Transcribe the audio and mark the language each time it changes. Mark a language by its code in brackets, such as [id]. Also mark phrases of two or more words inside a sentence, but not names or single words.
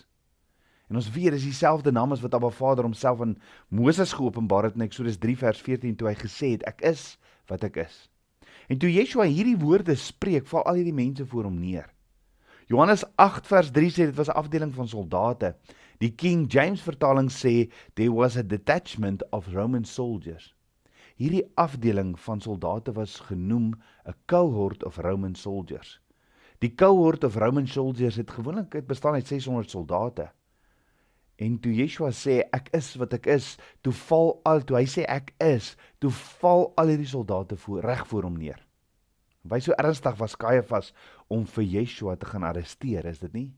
[af] En ons weet, dis dieselfde naam as wat Abba Vader homself aan Moses geopenbaar het in Eksodus 3 vers 14, toe hy gesê het, ek is wat ek is. En toe Yeshua hierdie woorde spreek, val al hierdie mense voor hom neer. Johannes 8 vers 3 sê, dit was 'n afdeling van soldate. Die King James vertaling sê, [en] there was a detachment of Roman soldiers. [af] Hierdie afdeling van soldate was genoem [en] a cohort of Roman soldiers. [af] Die [en] cohort of Roman soldiers [af] het gewoonlik bestaan uit 600 soldate. En toe Yeshua sê, ek is wat ek is, toe hy sê ek is, toe val al hierdie soldate reg voor hom neer. Wy so ernstig was Kajafas om vir Yeshua te gaan arresteer, is dit nie?